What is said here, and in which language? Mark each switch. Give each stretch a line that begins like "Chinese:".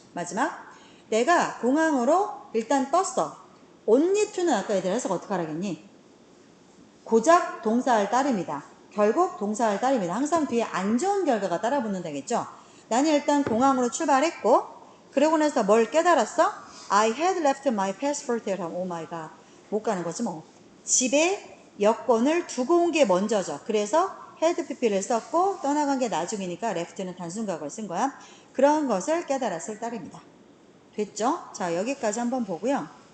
Korean: 마지막, 내가 공항으로 일단 떴어. only to는 아까 얘들 해석 어떻게 하라겠니? 고작 동사할 따름이다. 결국 동사할 따름이다. 항상 뒤에 안 좋은 결과가 따라 붙는다겠죠? 나는 일단 공항으로 출발했고 그러고 나서 뭘 깨달았어?
English: I had left my passport at home. Oh my god.
Korean: 못 가는 거지 뭐. 집에 여권을 두고 온 게 먼저죠. 그래서 had pp를 썼고 떠나간 게 나중이니까 left는 단순각을 쓴 거야. 그런 것을 깨달았을 따름이다. 됐죠? 자, 여기까지 한번 보고요.